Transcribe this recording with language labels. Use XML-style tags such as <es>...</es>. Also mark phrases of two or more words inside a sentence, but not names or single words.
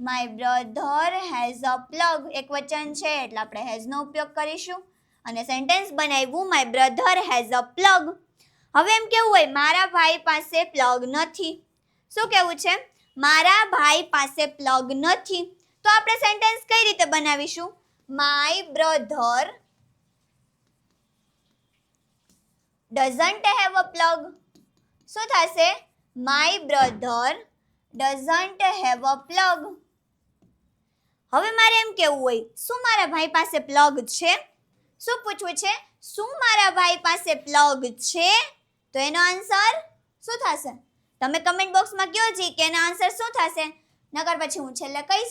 <en>My brother has a plug,</en> <gu>એક વચન છે એટલે આપણે હેઝ નો ઉપયોગ કરીશું અને સેન્ટેન્સ બનાવ્યું</gu> <en>My brother has a plug.</en> <gu>હવે એમ કેવું હોય મારા ભાઈ પાસે પ્લગ નથી. શું કેવું છે? મારા ભાઈ પાસે પ્લગ નથી. તો આપણે સેન્ટેન્સ કઈ રીતે બનાવીશું?</gu> <en>My brother doesn't have a plug.</en> <gu>શું થશે?</gu> <en>My brother doesn't have a plug.</en> <gu>હવે મારે એમ કેવું હોય શું મારા ભાઈ પાસે પ્લગ છે? શું પૂછવું છે? શું મારા ભાઈ પાસે પ્લગ છે? તો એનો આન્સર શું થશે? તમે</gu> <en>comment boxમાં</en> <gu>કહો જી કે એનો આન્સર શું થશે, નકર પછી હું છેલ્લે કહીશ.</gu>